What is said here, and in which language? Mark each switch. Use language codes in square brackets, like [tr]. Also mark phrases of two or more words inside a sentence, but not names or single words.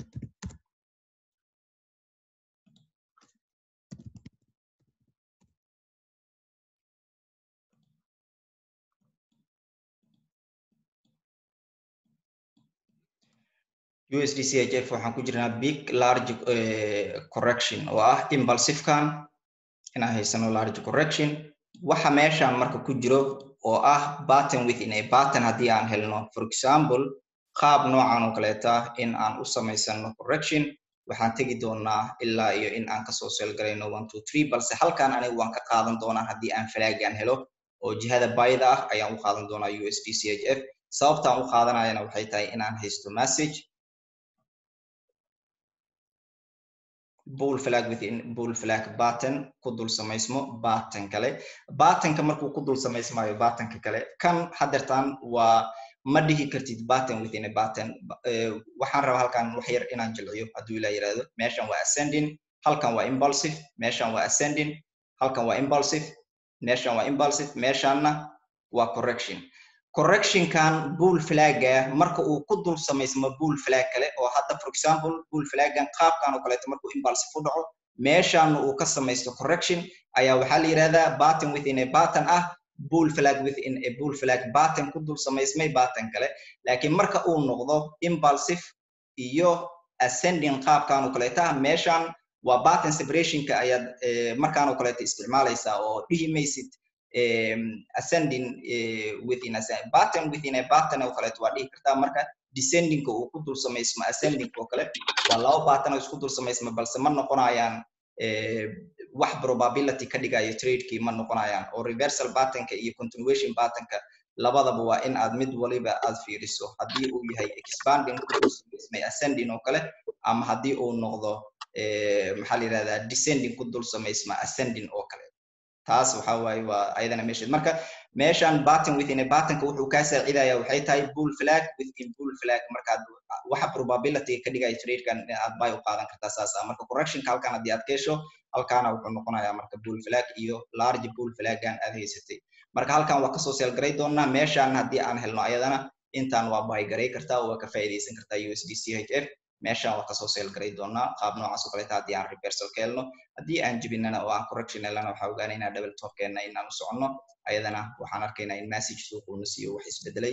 [so] USD CHF waxaan ku jirnaa [en] big large correction [so] oo ah impulsive-kan inaan haysano [en] large correction. [so] waxa meeshaan marka ku jiro oo ah [en] pattern within a pattern [so] haddii aan helno [en] for example [so] qaab noocan oo kaleeta in aan u samaysano correction waxaan tegi doonaa ilaa iyo in aan kasoo sell garayno 1 2 3 balse halkan anigu waan ka qaadan doonaa haddii aan flag-aan helo oo jihada buy-da ah ayaan u qaadan doonaa USD CHF. sababtaan u qaadanayana waxay tahay inaan haysto [en] message bull flag within bull flag button [so] ku dul samaysmo button kale. button-ka markuu ku dul samaysmayo button-ka kale kan hadeertaan waa ma dhihi kartid [en] button within a button. [so] waxaan rabaa halkan wax yar inaan jilciyo hadduu ilaa yiraahdo. meeshan waa ascending, halkan waa impulsive, meeshan waa ascending, halkan waa impulsive, meeshan waa impulsive, meeshanna waa correction. [en] correction-kan bull flag-ga [so] marka uu ku dul samaysmo [en] bull flag [so] kale oo hadda [en] for example bull flag-gan [so] qaabkan oo kaleeto markuu impulsive u dhaco meeshan uu ka samaysto correction ayaa waxaa la yiraahdaa [en] button within a button [so] ah [en] bull flag within a bull flag button [so] ku dul samaysmay button kale. laakiin marka uu noqdo impulsive iyo ascending qaabkan oo kaleeta meeshan waa [en] button separation-ka [so] ayaad markaan oo kaleeto isticmaalaysaa oo dhihi maysid [en] ascending within a button [so] within a button oo kaleeto waa dhihi kartaa. marka descending-ka uu ku dul samaysmo ascending oo kale waa laba button oo isku dul samaysmo balse ma noqonayaan wax probability ka dhigayo trade-kii ma noqonayaan. oo [en] reversal button-ka [so] iyo [en] continuation button-ka [so] labadaba waa in aad mid waliba aad fiiriso haddii uu yahay expanding ku dul samaysmay ascending oo kale ama haddii uu noqdo maxaa la yirahdaa descending ku dul samaysma ascending oo kale. taas waxa waaye waa ayadana meesha. marka meeshan [en] button within a button-ka [so] wuxuu ka saacidayaa waxay tahay [en] bull flag within bull flag. [so] marka waxa probability ka dhigaya trade-kan aad buy u qaadan kartaa saas ah. marka correction-ka halkan haddii aad ka hesho halkaana wuxuu noqonayaa marka [en] bull flag [so] iyo [en] large bull flag-gan [so] aad haysatay. marka halkan waa kasoo sell garay doonaa. meeshan haddii aan helno ayadana intaan waa buy garay kartaa oo waa ka faa'iidaysan kartaa USD CHF. meeshan waa kasoo sell garay doonaa qaab noocaas oo kaleeta haddii aan reversal ka helno. haddii aan jebinana oo aan correction helana waxaa ogaanaynaa [en] double top-keena [so] inaan u soconno ayadana waxaan arkaynaa in message suuquna siiyo wax isbedelay.